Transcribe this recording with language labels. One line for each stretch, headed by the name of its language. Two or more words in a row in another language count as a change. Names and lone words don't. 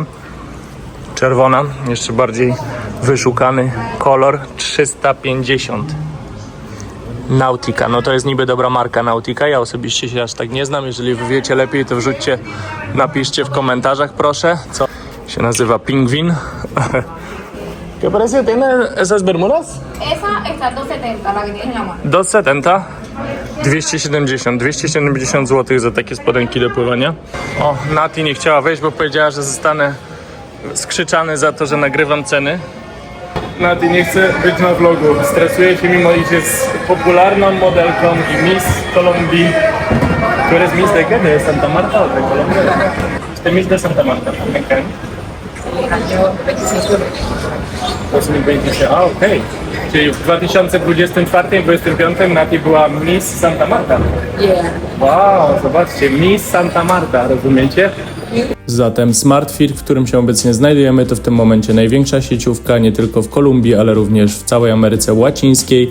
Polish: Czerwona, jeszcze bardziej wyszukany kolor, 350. Nautica, no to jest niby dobra marka Nautica, ja osobiście się aż tak nie znam, jeżeli wy wiecie lepiej, to wrzućcie, napiszcie w komentarzach proszę, co się nazywa Pingwin.
Spanish: ¿Qué precio tiene esas bermudas? Esa está 270, la que tienes en la mano. 270?
Polish: 270 zł za takie spodenki do pływania. O, Nati nie chciała wejść, bo powiedziała, że zostanę skrzyczany za to, że nagrywam ceny. Nati nie chce być na vlogu, stresuje się mimo iż jest popularną modelką i Miss Kolumbii.
Spanish: ¿Tú eres Miss de qué? ¿De Santa Marta o de Colombia? Usted Miss de Santa Marta. Okay. Año 26.
Polish: 2026, a okej. Czyli w 2024-2025 Nati była Miss Santa Marta. Yeah. Wow, zobaczcie, Miss Santa Marta, rozumiecie? Zatem SmartFit, w którym się obecnie znajdujemy, to w tym momencie największa sieciówka nie tylko w Kolumbii, ale również w całej Ameryce Łacińskiej.